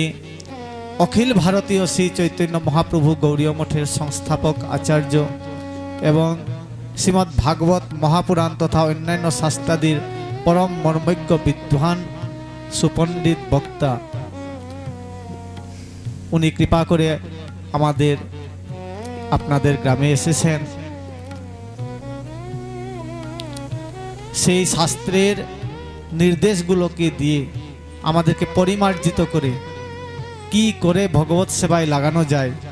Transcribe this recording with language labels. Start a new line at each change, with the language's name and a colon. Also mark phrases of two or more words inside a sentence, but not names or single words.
Bangla: অখিল ভারতীয় শ্রী চৈতন্য মহাপ্রভু গৌড়ীয় মঠের সংস্থাপক আচার্য এবং শ্রীমদ্ ভাগবত মহাপুরাণ তথা অন্যান্য শাস্ত্রাদির পরম মর্মজ্ঞ বিদ্বান সুপণ্ডিত বক্তা উনি কৃপা করে আমাদের আপনাদের গ্রামে এসেছেন। সেই শাস্ত্রের নির্দেশগুলোকে দিয়ে আমাদেরকে পরিমার্জিত করে কি করে ভগবত সেবায় লাগানো যায়,